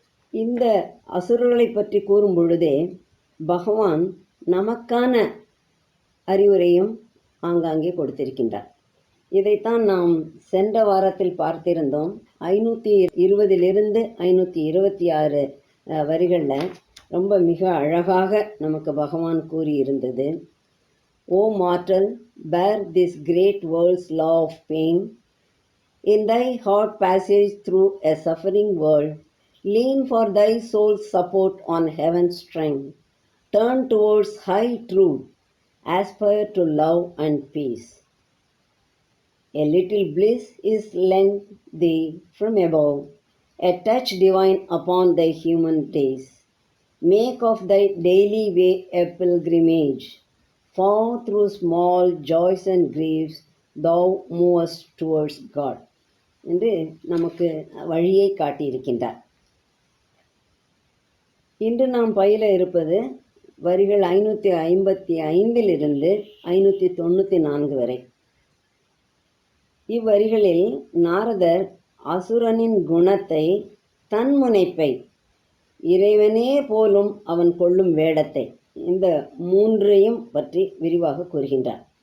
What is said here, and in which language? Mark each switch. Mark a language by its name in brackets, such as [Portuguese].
[Tamil] இந்த அசுரர்களை பற்றி கூறும் பொழுதே பகவான் நமக்கான அறிவுரையும் ஆங்காங்கே கொடுத்திருக்கின்றார். இதைத்தான் நாம் சென்ற வாரத்தில் பார்த்திருந்தோம். 520 526 வரிகளில் ரொம்ப மிக அழகாக நமக்கு பகவான் கூறியிருந்தது. [English] O mortal, bear this great world's law of pain. In thy hard passage through a suffering world, lean for thy soul's support on heaven's strength. Turn towards high truth. Aspire to love and peace. A little bliss is lent thee from above, a touch divine upon thy human days. Make of thy daily way a pilgrimage. Far through small joys and griefs, thou movest towards God. [Tamil] என்று நமக்கு வழியை காட்டியிருக்கின்றார். இன்று நாம் பயில இருப்பது வரிகள் 555 594 வரை. இவ்வரிகளில் நாரதர் அசுரனின் குணத்தை, தன்முனைப்பை, இறைவனே போலும் அவன் கொள்ளும் வேடத்தை, இந்த மூன்றையும் பற்றி விரிவாக கூறுகின்றார்.